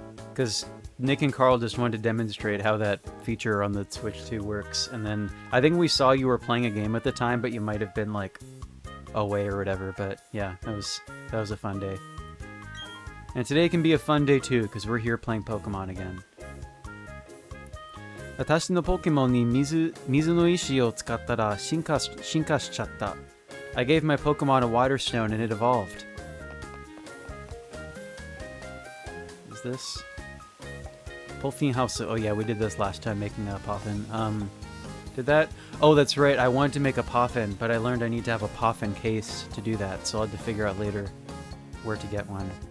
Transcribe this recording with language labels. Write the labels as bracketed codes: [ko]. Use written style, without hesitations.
[en] Because Nick and Carl just wanted to demonstrate how that feature on the Switch 2 works. And then I think we saw you were playing a game at the time, but you might have been like away or whatever. But yeah, that was a fun day. And today can be a fun day too, because we're here playing Pokemon again. [ja] 私のポケモンに水の石を使ったら進化しちゃった。 [en] I gave my Pokemon a water stone and it evolved. Is this? Pulfine House. Oh yeah, we did this last time making a Poffin. Did that? Oh, that's right. I wanted to make a Poffin, but I learned I need to have a Poffin case to do that, so I'll have to figure out later where to get one.